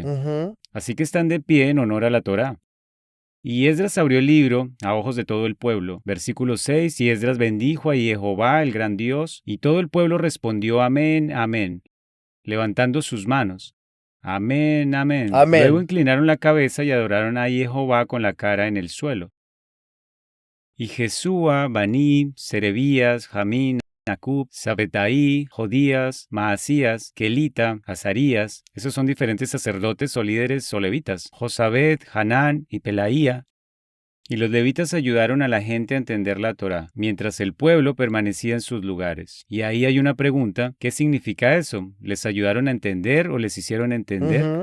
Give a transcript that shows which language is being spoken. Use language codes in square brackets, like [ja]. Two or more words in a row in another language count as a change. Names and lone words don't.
[es] Así que están de pie en honor a la Torá. Y Esdras abrió el libro a ojos de todo el pueblo. Versículo 6, y Esdras bendijo a Jehová, el gran Dios, y todo el pueblo respondió amén, amén, levantando sus manos. Amén, amén. Amén. Luego inclinaron la cabeza y adoraron a Jehová con la cara en el suelo. Y Jesúa, Baní, Serebías, Jamín, Acub, Sabetaí, Jodías, Maasías, Kelita, Azarías, esos son diferentes sacerdotes o líderes o levitas, Josabed, Hanán y Pelaía. Y los levitas ayudaron a la gente a entender la Torá, mientras el pueblo permanecía en sus lugares. Y ahí hay una pregunta, ¿qué significa eso? ¿Les ayudaron a entender o les hicieron entender?